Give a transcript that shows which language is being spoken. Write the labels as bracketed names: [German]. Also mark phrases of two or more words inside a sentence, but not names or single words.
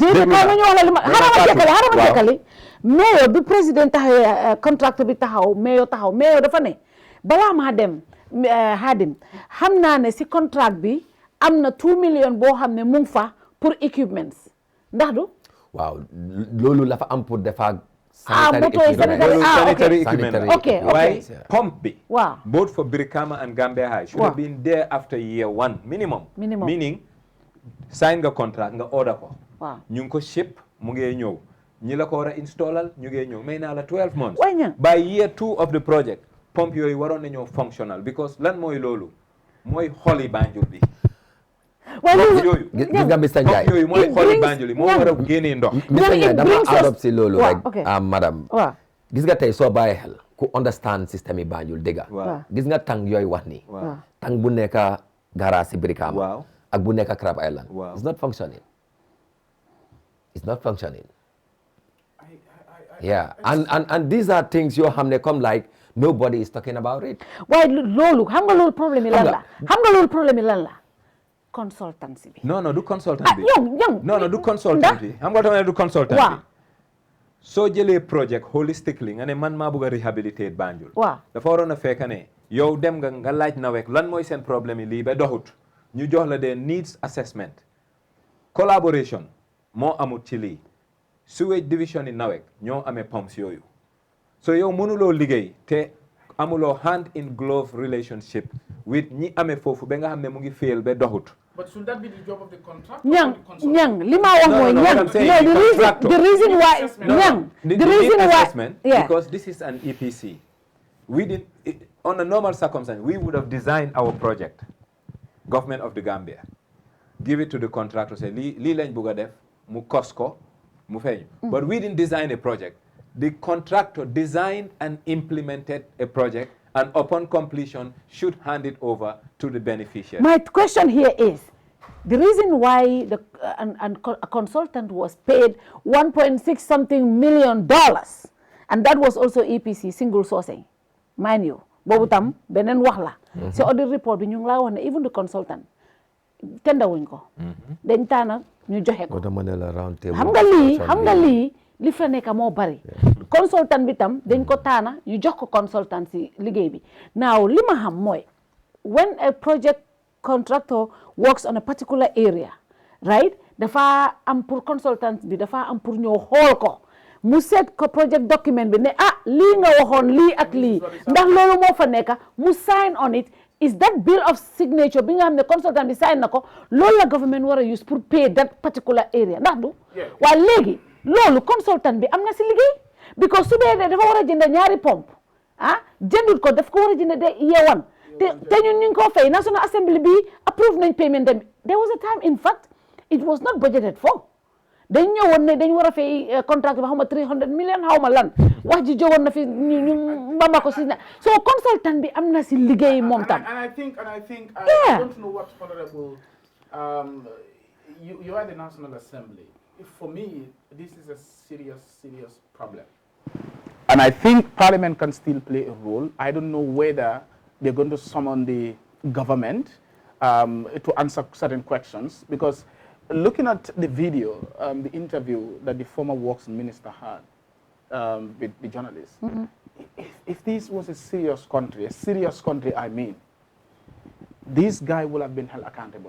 [Wolof] ñu wax la li ma xarama jekkali mayo bi président taxawee contract bi taxaw mayo dafa ne balaa maa dem Hadim xam naa ne si contract bi am na 2 million boo xam ne mu ngi fa pour equipments ndax du waaw loolu la fa am pour defa [English] sanitary equipment [Wolof] okay waaye pump bi waaw [English] both for Brikama and Gambia High should have been there after year 1 minimum meaning [Wolof] sign nga contract nga order ko ñu ngi ko ship mu ngee ñëw ñi la ko war a installal ñu ngee ñëw may naa la [English] 12 months by year 2 of the project [Wolof] pump yooyu waroon nañoo [English] functional because [Wolof] lan mooy loolu mooy xoli Banjul bi gis nga Mr Njie yooyu mooy xoli Banjul yi moo war a génnee ndox Mr Njie dama adopt si loolu rek madame gis nga tey soo bàyyi xel ku understand système yi Banjul dëgga gis nga tang yooyu wax ni tang bu nekk garage si Brikama ak bu nekk Crab Island [English] it's not functioning yeah and these are things [Wolof] yoo xam ne comme [English] like nobody is talking about it [Wolof] waaye loolu xam nga loolu problème yi lan la consultancy bi non du consultant bi non du consultant bi xam nga tamit du consultant bi soo jëlee [English] project holistically [Wolof] nga ne man maa bëgg a rehabilitate Banjul dafa waroon a fekk ne yow dem nga laaj NAWEC lan mooy seen problème yi lii ba doxut ñu jox la des [English] needs assessment collaboration [Wolof] moo amut ci lii [English] sewage division [Wolof] yi NAWEC ñoo amee pumps yooyu so yow mënuloo liggéey te amuloo [English] hand in glove relationship with [Wolof] ñi amee foofu ba nga xam ne mu ngi fail ba doxut. [English] But should that be the job of the contractor? [Wolof] Ñang li ma wax mooy [English] the reason why the reason why because this is an EPC. We did on a normal circumstance we would have designed our project, government of the Gambia, give it to the contractor, say [Wolof] lii lañ bëgg a def mu cost ko mu feeñ. [English] But we didn't design a project. The contractor designed and implemented a project, and upon completion should hand it over to the beneficiary. My question here is, the reason why a consultant was paid $1.6 something million, and that was also EPC, single sourcing, mind you, [Wolof] boobu tam benen wax la. [English] So audit report [Wolof] bi ñu ngi la wax ne [English] even the consultant [Wolof] tenda wuñ ko. Dañ taana ñu joxe ko. Xam nga lii li fa nekk moo bari consultant bi tam dañ ko taana ñu jox ko consultant si liggéey bi now li ma xam mooy [English] when a project contractor works on a particular area right [Wolof] dafa am pour consultant bi dafa am pour ñëw xool ko mu seet ko project document bi ne lii nga waxoon lii ak lii ndax loolu moo fa nekk mu [English] sign on it is that bill of signature [Wolof] bi nga xam ne consultant bi sign na ko loolu la government war a use pour [English] pay that particular area [Wolof] ndax du waa léegi loolu consultant bi am na si liggéey because su dee dafa war a jënd ñaari pompe jëndut ko daf ko war a jënd de yeewan te ñun ñu ngi ko fay National Assembly bi approve nañ payment dem [English] there was a time in fact it was not budgeted for [Wolof] dañ ñëwoon ne dañ war a fay contract ba xaw ma 300 million xaw ma lan wax ji jógoon na fi ñu mbamba ko si na so consultant bi am na si liggéey moom tam. [English] And I think I don't know what honorable you are the National Assembly. For me, this is a serious problem. And I think Parliament can still play a role. I don't know whether they're going to summon the government to answer certain questions, because looking at the video, the interview that the former Works Minister had with the journalists, if this was a serious country, I mean, this guy would have been held accountable.